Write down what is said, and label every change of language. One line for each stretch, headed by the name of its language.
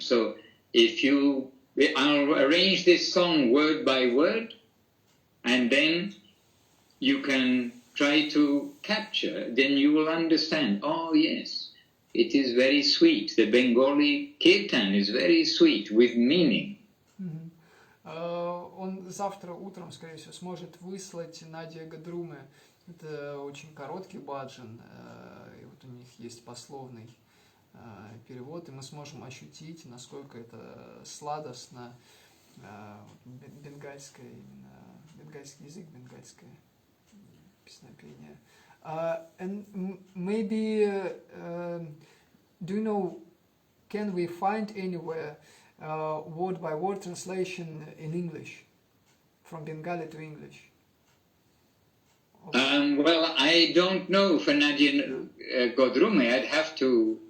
English: So I'll arrange this song word by word, and then you can try to capture, then you will understand, oh yes, it is very sweet. The Bengali kirtan is very sweet, with meaning.
Russian: Он завтра утром, скорее всего, сможет выслать Надя Гадрумы. Это очень короткий баджан, и вот у них есть пословный перевод, и мы сможем ощутить, насколько это сладостно, бенгальское, именно бенгальский язык, бенгальское песнопение.
English: And maybe, do you know, can we find anywhere word by word translation in English, from Bengali to English? Well, I don't know for Nadia Godrume.